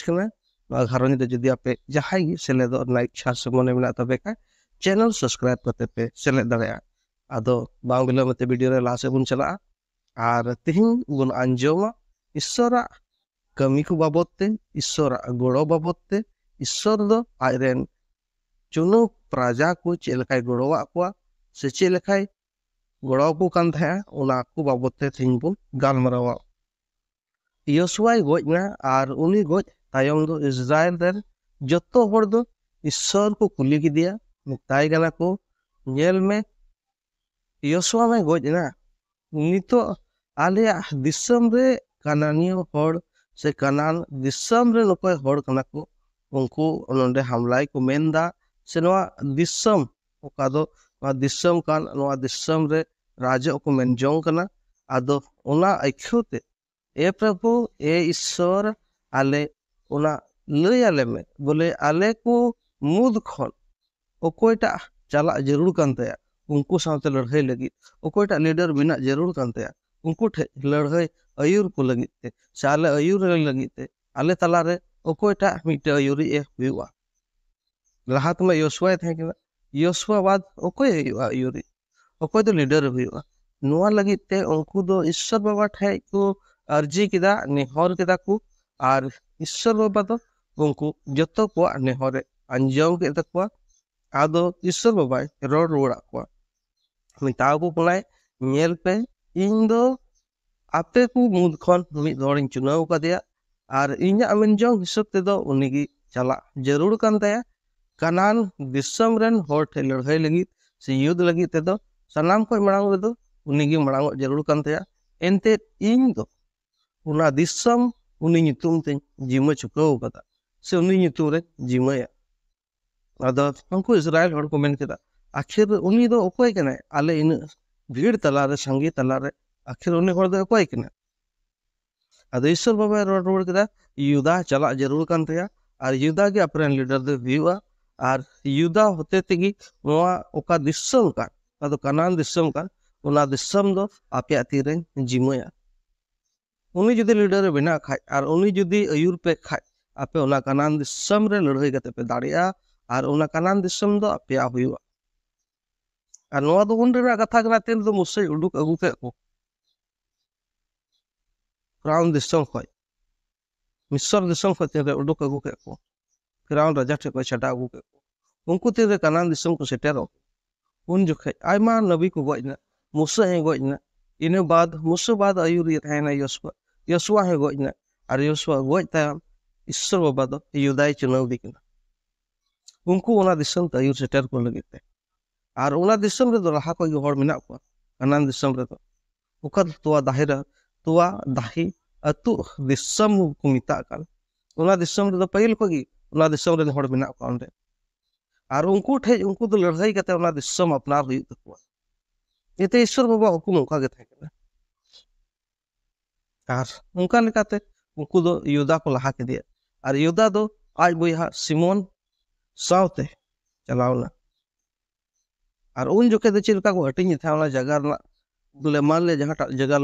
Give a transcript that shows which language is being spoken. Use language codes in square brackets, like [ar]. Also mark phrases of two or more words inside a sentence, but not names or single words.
[sat] कना नवा घारोंज रे जदी आपे जहाई गी सेलेद ना इच्छा से मने मेना तबे का चैनल सब्सक्राइब कते पे सेलेद दाड़ेया आदो बांग बिलोमते वीडियो रे लास बुन चला आर तिहिन बुन अंजोमा ईश्वरा कमी को बाबते ईश्वरा गोड़ो बाबते ईश्वर दो आयरेन चुनो प्रजा को चेलकाय गोड़ोवा को से चेलकाय गोड़ो को कान था ओना को बाबते थिन बुन गालमरावा योशुआय गोजना आर उनी गोज तायम दो इजराइल रेन जत्तो होड़ दो ईश्वर को कुली की दिया मुक्ताय गना को नेल में योशुआ में गोजना नितो आले दिसम रे कानानियो होड़ से कनान दिसम रे लोकोय होड़ कना को उनको नोंडे हमलाई को मेंदा से नवा दिसम ओका दो नवा दिसम कान नवा दिसम रे राजा को मेनजोंग कना आदो ओना अखोते ए प्रभु ए ईश्वर आले ओना लय आले में बोले आले को मुद खन ओकोयटा चला जरूर कान तया उनको साथे लड़ाई लगी ओकोयटा लीडर बिना जरूर कान तया उनको ठे लड़ाई अयुर को लगिते साले अयुर लगिते आले तला रे ओकोयटा मिटे अयुरी ए हुआ लहात में योशुआ थे कि योशुआ बाद ओकोय हुआ अयुरी ओकोय तो लीडर हुआ नुआ लगिते उनको दो ईश्वर बाबा ठे को अर्जी किदा नेहर किदा को आर ईश्वर बाबा तो उनको जतो को नेहरे अंजम के तकवा आदो ईश्वर बाबा रोड रोड़ा को मिताव को पुनाय नेल पे इन दो आपे को मुद खन मिद हर चुनाव कदिया आर इन्या मेनजोंग हिसाब ते दो उनिगी चला जरूर कान ताया कनान दिसम रेन होर ठे लड़ाई लगी से युद्ध लगी ते दो सनाम को मणांग रे दो उनिगी मणांग जरूर कान ताया एनते इन दो उना दिसम उनी नितुम ते जिमा चुकाव कदा से उनी नितुम रे जिमाया आदा हमको इजराइल होड़ को मेन केदा आखिर उनी दो ओकोय कने आले इन भीड़ तला रे संगी तला रे आखिर उनी होड़ दो ओकोय कने आदो ईश्वर बाबा रोड केदा युदा चला जरूर कान तया आर युदा के अपने लीडर दे हुआ आर युदा होते तेगी नोआ ओका दिसम का आदो कनान दिसम का उना दिसम दो आपे तीरे जिमया उनी जुदी लीडर बिना खाय आर उनी जुदी अयुर पे खाय आपे उना कनान दिसम रे लड़ाई कते पे दाड़िया आर उना कनान दिसम दो आपे हुआ आर नोआ दो उन रे कथा कना तेन दो मुसे उडुक अगु के को फ्राउन दिसम खोय मिस्र दिसम खोय तेरे उडुक अगु के को फ्राउन राजा ठे को छटा अगु के को उनको तेरे कनान दिसम को सेटेरो उन जोखे आयमा नबी को गोजना मुसे हे गोजना इने बाद मुसे बाद अयुर ये थायना योशुआ हे गोजना आर योशुआ गोज तायम ईश्वर बाबा दो युदाय चुनाव दिकना उनको ओना दिसम अयुर सेटर को लगिते आर ओना दिसम रे दो रहा को होड़ मिना को कनान दिसम रे दो उका तोवा दाहिरा तोवा दाही अतु दिसम को मिता काल ओना दिसम रे दो पहिल को गी ओना दिसम रे होड़ मिना को अंदे आर उनको ठे उनको तो लड़ाई कते ओना दिसम अपनार हुई तकवा एते ईश्वर बाबा हुकुम उनका के थाके आर उनका लेकाते उनको दो युदा को लहा के दिया आर युदा दो आज बोया सिमोन सावते चलावना आर उन जोके दो चिलका को हटिंग था ओना जगह ना बोले मान ले जहां जगह